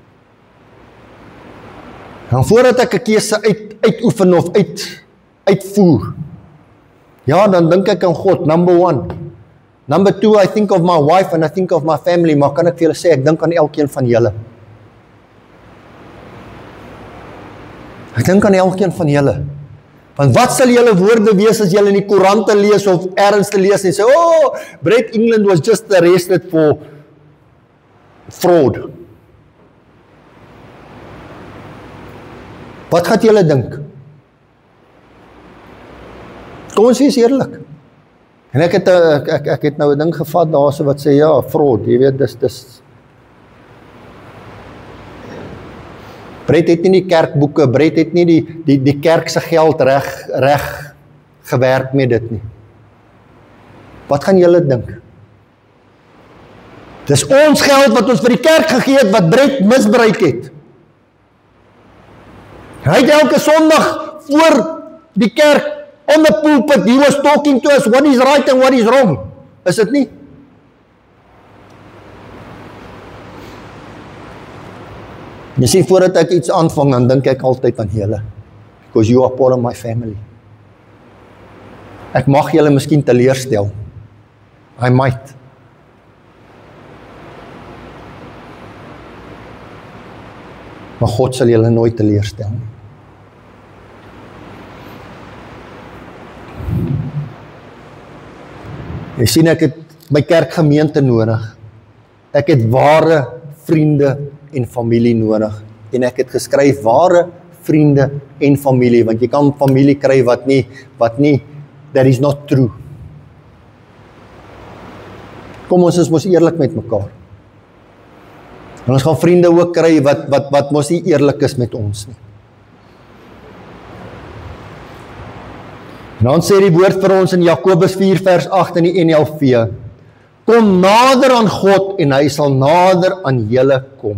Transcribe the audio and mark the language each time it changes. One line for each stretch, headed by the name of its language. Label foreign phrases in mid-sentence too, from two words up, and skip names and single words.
Afrikaans: En voordat ek 'n keuse uitoefen of uitvoer, ja, dan dink ek aan God,
English: number 1. Number 2, I think of my wife and I think of my family,
Afrikaans: maar kan ek vir julle sê, ek dink aan elkeen van julle. Ek dink aan elkeen van julle. Want wat sal julle woorde wees as julle in die koerante lees of ergens te lees en sê,
English: oh, Brett England was just arrested for fraud.
Afrikaans: Wat gaan julle dink? Kom ons wees eerlik. En ek het nou 'n ding gevat daar so wat sê, ja, fraud, jy weet, dis Brett het nie die kerkboeke, Brett het nie die kerk se geld reg gewerk met dit nie. Wat gaan julle dink? Dis ons geld wat ons vir die kerk gegee het, wat Brett misbruik het. Hy het elke Sondag voor die kerk
English: on the pulpit, he was talking to us, what is right and what is wrong.
Afrikaans: Is dit nie? Jy sien, voordat ek iets aanvang, dan dink ek altyd aan julle.
English: Because you are part of my family.
Afrikaans: Ek mag julle miskien teleurstel.
English: I might.
Afrikaans: Maar God sal julle nooit teleurstel nie. Jy sien, ek het my kerkgemeente nodig. Ek het ware vriende en familie nodig. En ek het geskryf ware vriende en familie, want jy kan familie kry wat nie,
English: that is not true.
Afrikaans: Kom ons is mos eerlik met mekaar. En ons gaan vriende ook kry wat mos nie eerlik is met ons nie. En dan sê die woord vir ons in Jakobus 4 vers 8 in die NLV, kom nader aan God en hy sal nader aan julle kom.